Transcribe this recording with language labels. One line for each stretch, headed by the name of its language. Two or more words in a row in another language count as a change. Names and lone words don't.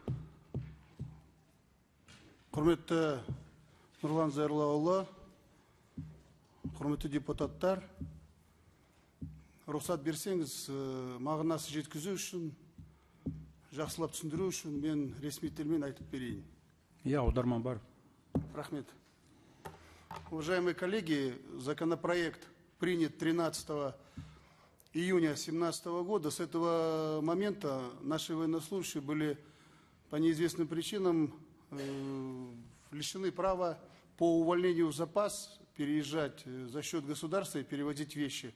Kazakh: Құрметті Нұрлан Зайроллаұлы, құрметті депутаттар, рұқсат берсеңіз, мағынасы жеткізу үшін, жақсылап түсіндіру үшін мен ресми тілмен айтып берейін. Аударма бар. Рахмет.
Russian: Уважаемые коллеги, законопроект принят 13 июня 2017 года. С этого момента наши военнослужащие были по неизвестным причинам лишены права по увольнению в запас переезжать за счет государства и перевозить вещи.